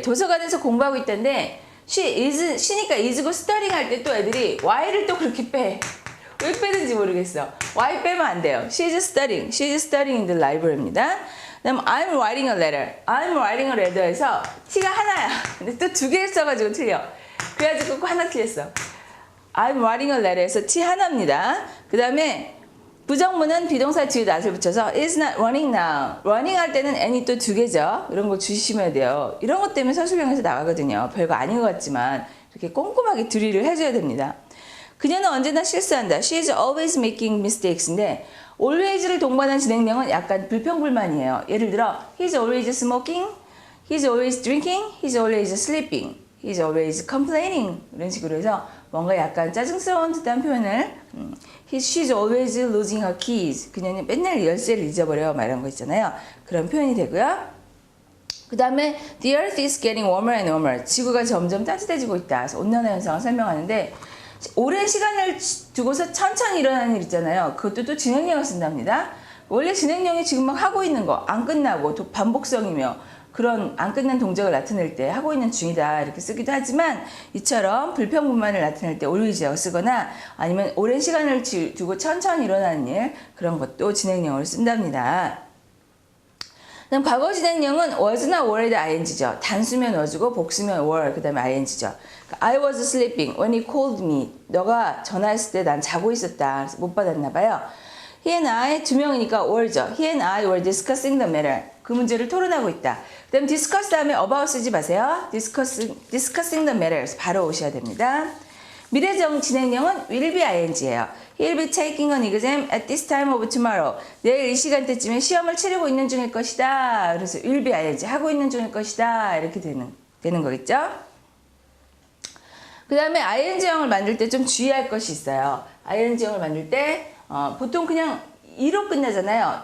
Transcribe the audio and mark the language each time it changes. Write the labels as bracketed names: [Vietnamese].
[Korean] 도서관에서 공부하고 있던데 she니까 is고 studying 할 때 또 애들이 y를 또 그렇게 빼. 왜 빼는지 모르겠어. y 빼면 안 돼요. [English] she is studying in the library입니다. 그다음 I'm writing a letter에서 t가 하나야. [Korean] 근데 또 두 개 써가지고 틀려. 그래가지고 하나 틀렸어. [English] I'm writing a letter에서 t 하나입니다. [Korean] 그 다음에 부정문은 비동사 뒤에 not을 붙여서 is not running now. running 할 때는 n이 또 두 개죠. 이런 거 주시면 돼요. 이런 것 때문에 서술형에서 나가거든요. 별거 아닌 것 같지만 이렇게 꼼꼼하게 드릴을 해줘야 됩니다. 그녀는 언제나 실수한다. She is always making mistakes 인데 always를 동반한 진행형은 약간 불평불만이에요. [English] 예를 들어 He's always smoking, He's always drinking, He's always sleeping, He's always complaining 이런 식으로 해서 뭔가 약간 짜증스러운 듯한 표현을 She's always losing her keys. [Korean] 그녀는 맨날 열쇠를 잊어버려 막 이런 거 있잖아요. 그런 표현이 되고요. [English] 그 다음에 The earth is getting warmer and warmer. [Korean] 지구가 점점 따뜻해지고 있다. 그래서 온난화 현상을 설명하는데 오랜 시간을 두고서 천천히 일어나는 일 있잖아요. 그것도 또 진행형을 쓴답니다. 원래 진행형이 지금 막 하고 있는 거 안 끝나고 또 반복성이며 그런 안 끝난 동작을 나타낼 때 하고 있는 중이다 이렇게 쓰기도 하지만 이처럼 불평불만을 나타낼 때 always라고 쓰거나 아니면 오랜 시간을 두고 천천히 일어나는 일 그런 것도 진행형을 쓴답니다. 그다음 과거 진행형은 was나 were의 ing죠. 단수면 was고 복수면 were 그 다음에 ing죠. [English] I was sleeping when he called me. [Korean] 너가 전화했을 때 난 자고 있었다. 그래서 못 받았나 봐요. [English] He and I 두 명이니까 were죠. He and I were discussing the matter. [Korean] 그 문제를 토론하고 있다. 그 다음 discuss 다음에 about 쓰지 마세요. [English] discussing the matter. [Korean] 그래서 바로 오셔야 됩니다. 미래적 진행형은 will be ing예요. [English] He'll be taking an exam at this time of tomorrow. [Korean] 내일 이 시간대쯤에 시험을 치르고 있는 중일 것이다. 그래서 will be ing 하고 있는 중일 것이다. 이렇게 되는 거겠죠? 그 다음에 ing형을 만들 때 좀 주의할 것이 있어요. ing형을 만들 때 보통 그냥 e로 끝나잖아요.